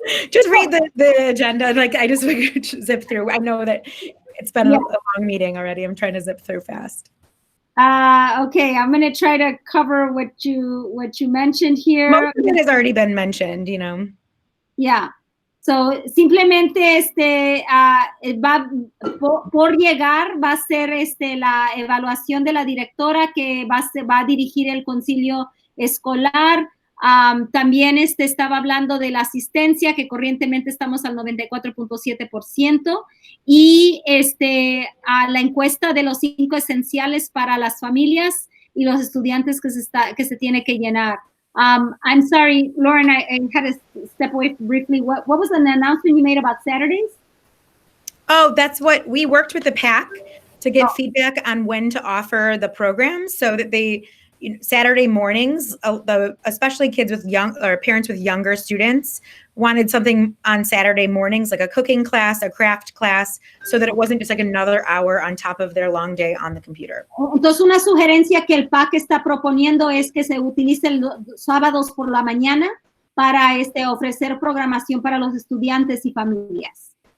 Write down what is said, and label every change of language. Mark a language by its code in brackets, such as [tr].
[en] Just read the agenda. Like I just zip through. I know that it's been a long meeting already. I'm trying to zip through fast. Okay, I'm going to try to cover what you mentioned here. Most of it has already been mentioned, you know. Yeah. [es] So, simplemente por llegar va a ser la evaluación de la directora que va a dirigir el concilio escolar. También estaba hablando de la asistencia, que corrientemente estamos al 94.7%, y la encuesta de los 5 esenciales para las familias y los estudiantes que se tiene que llenar. [en] I'm sorry, Lauren, I had to step away briefly. What was an announcement you made about Saturdays? Oh, that's what we worked with the PAC to get feedback on when to offer the programs so that they, Saturday mornings, especially kids with parents with younger students wanted something on Saturday mornings, like a cooking class, a craft class, so that it wasn't just like another hour on top of their long day on the computer. [es] Entonces, una sugerencia que el PAC está proponiendo es que se utilicen los sábados por la mañana para ofrecer programación para los estudiantes y familias.